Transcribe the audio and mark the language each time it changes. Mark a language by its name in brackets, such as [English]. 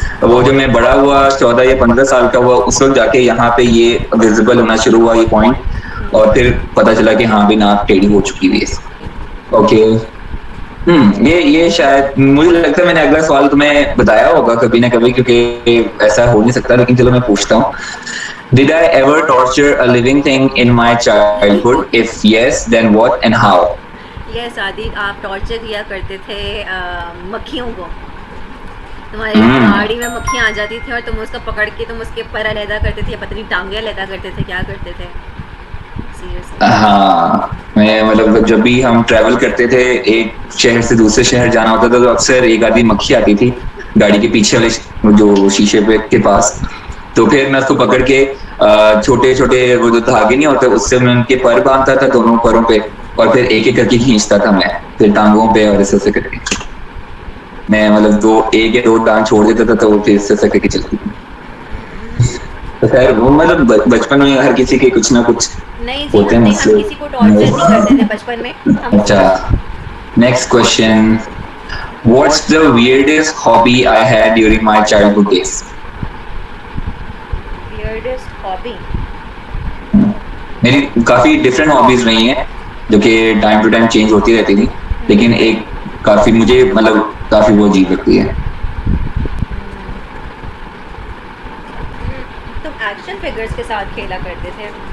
[Hindi] वो जो मैं बड़ा हुआ 14 या 15 साल का हुआ उस वक्त जाके यहाँ पे ये विजिबल होना शुरू हुआ ये पॉइंट. और फिर पता चला कि हाँ भी नाक टेढ़ी हो चुकी हुई है. ओके. ये शायद मुझे लगता है मैंने अगला सवाल तुम्हें बताया होगा कभी ना कभी क्योंकि ऐसा हो नहीं सकता. लेकिन चलो मैं पूछता हूँ. [English] Did I ever torture a living thing in my childhood? If yes, then what and how? [Hindi] Yes, आदि आप टॉर्चर किया करते थे मक्खियों को. तुम्हारी गाड़ी में मक्खियाँ आ जाती थी और तुम उसको पकड़ के तुम उसके पर अलहदा करते थे या पतली टांगे अलहदा करते थे. क्या करते थे? हाँ मैं मतलब जब भी हम ट्रैवल करते थे एक शहर से दूसरे शहर जाना होता था तो अक्सर एक आधी मक्खी आती थी गाड़ी के पीछे वाले जो शीशे पे के पास. तो फिर मैं उसको पकड़ के छोटे छोटे वो जो धागे नहीं होते उससे मैं उनके पर बांधता था दोनों परों पे और फिर एक एक करके खींचता था मैं फिर टांगों पे और ऐसे करके मैं मतलब एक या दो टांग छोड़ देता था तो वो फिर ऐसे करके चलती थी. तो खैर वो मतलब बचपन में हर किसी के कुछ ना कुछ नहीं जी हम किसी को टॉर्चर नहीं करते थे बचपन में. अच्छा. Next question. [English] What's the weirdest hobby I had during my childhood days? Weirdest hobby? [Hindi] मेरी काफी डिफरेंट हॉबीज रही हैं जो कि टाइम टू टाइम चेंज होती रहती थी लेकिन एक काफी मुझे मतलब काफी वो अजीब लगती है. तुम एक्शन फिगर्स के साथ खेला करते थे.